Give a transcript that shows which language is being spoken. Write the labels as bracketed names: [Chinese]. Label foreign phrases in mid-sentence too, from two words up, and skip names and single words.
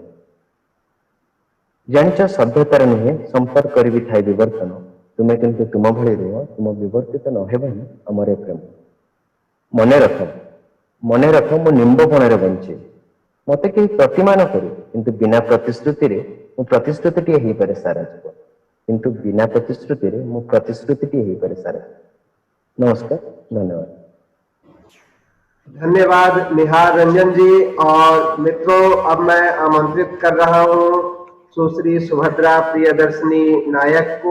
[Odia] ଜାଣିଛ ସଭ୍ୟତାର ନୁହେଁ, ସମ୍ପର୍କରେ ବି ଥାଏ ବିବର୍ତ୍ତନ। ତୁମେ କିନ୍ତୁ ତୁମ ଭଳି ରୁହ, ତୁମ ବିବର୍ତ୍ତିତ ନ ହେବା ହିଁ ଆମର ଏ ପ୍ରେମ। ମନେ ରଖ ମୁଁ ନିମ୍ବ ବଣରେ ବଞ୍ଚେ। ମୋତେ କେହି ପ୍ରତିମାନ କରୁ, କିନ୍ତୁ ବିନା ପ୍ରତିଶ୍ରୁତିରେ ମୁଁ ପ୍ରତିଶ୍ରୁତିଟିଏ ହେଇପାରେ ସାରା ଜୀବନ। [Hindi] नमस्कार, धन्यवाद। धन्यवाद निहार रंजन जी। और मित्रों, अब मैं आमंत्रित कर रहा हूं सुश्री सुभद्रा प्रियदर्शनी नायक को।